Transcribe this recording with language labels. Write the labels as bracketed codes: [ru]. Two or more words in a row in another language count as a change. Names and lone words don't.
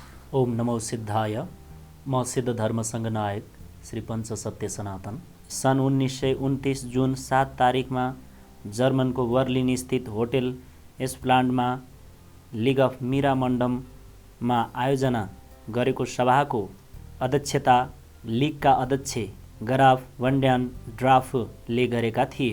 [ne] ओम नमो सिद्धाय। म सिद्ध धर्मसङ्घ नायक श्री पञ्च सत्य सनातन। सन् 1929 जुन 7 तारिकमा जर्मनको बर्लिन स्थित होटेल एस्प्लान्डमा लिग अफ मिरामन्डममा आयोजना गरेको सभाको अध्यक्षता लिगका अध्यक्ष गराफ वन्ड्यान ड्राफले गरेका थिए।